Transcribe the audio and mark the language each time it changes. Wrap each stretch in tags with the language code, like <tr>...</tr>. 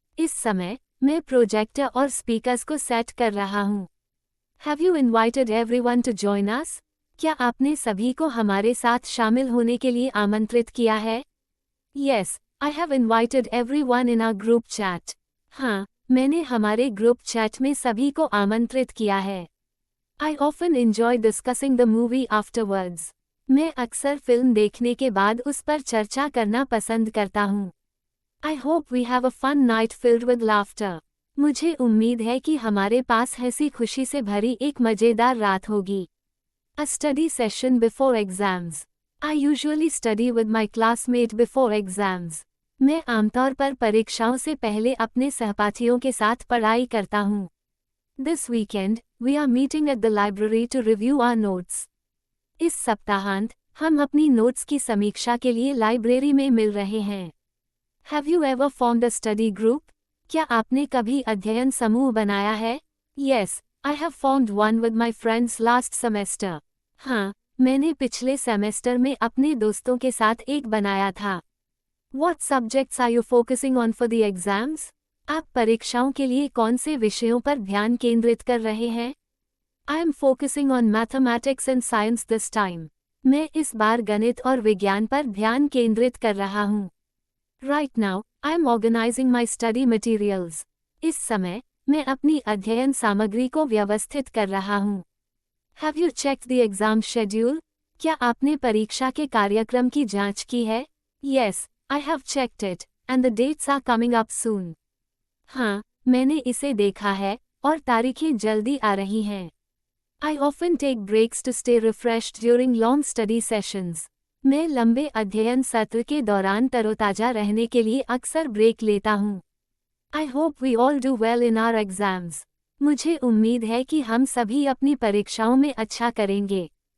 <hi>इस समय, मैं प्रोजेक्टर और स्पीकर्स को सेट कर रहा हूँ.</hi> <en>Have you invited everyone to join us?</en> <hi>क्या आपने सभी को हमारे साथ शामिल होने के लिए आमंत्रित किया है?</hi> <en>Yes, I have invited everyone in our group chat.</en> <hi>हाँ, मैंने हमारे ग्रुप चैट में सभी को आमंत्रित किया है।</hi> <en>I often enjoy discussing the movie afterwards.</en> <hi>मैं अक्सर फिल्म देखने के बाद उस पर चर्चा करना पसंद करता हूँ।</hi> <en>I hope we have a fun night filled with laughter.</en> <hi>मुझे उम्मीद है कि हमारे पास हंसी खुशी से भरी एक मजेदार रात होगी।</hi> <en>A study session before exams. I usually study with my classmate before exams.</en> <hi>मैं आमतौर पर परीक्षाओं से पहले अपने सहपाठियों के साथ पढ़ाई करता हूँ।</hi> <en>This weekend, we are meeting at the library to review our notes.</en> <hi>इस सप्ताहांत हम अपनी नोट्स की समीक्षा के लिए लाइब्रेरी में मिल रहे हैं।</hi> <en>Have you ever formed a study group?</en> <hi>क्या आपने कभी अध्ययन समूह बनाया है?</hi> <en>Yes, I have formed one with my friends last semester.</en> <hi>हाँ, मैंने पिछले सेमेस्टर में अपने दोस्तों के साथ एक बनाया था।</hi> <en>What subjects are you focusing on for the exams?</en> <hi>आप परीक्षाओं के लिए कौन से विषयों पर ध्यान केंद्रित कर रहे हैं?</hi> <en>I am focusing on mathematics and science this time.</en> <hi>मैं इस बार गणित और विज्ञान पर ध्यान केंद्रित कर रहा हूँ।</hi> <en>Right now, I am organizing my study materials.</en> <hi>इस समय, मैं अपनी अध्ययन सामग्री को व्यवस्थित कर रहा हूँ।</hi> <en>Have you checked the exam schedule?</en> <hi>क्या आपने परीक्षा के कार्यक्रम की जांच की है?</hi> <en>Yes, I have checked it, and the dates are coming up soon.</en> <hi>हाँ, मैंने इसे देखा है, और तारीखें जल्दी आ रही हैं।</hi> <en>I often take breaks to stay refreshed during long study sessions.</en> <hi>मैं लंबे अध्ययन सत्र के दौरान तरोताजा रहने के लिए अक्सर ब्रेक लेता हूँ।</hi> <en>I hope we all do well in our exams.</en> <hi>मुझे उम्मीद है कि हम सभी अपनी परीक्षाओं में अच्छा करेंगे।</hi>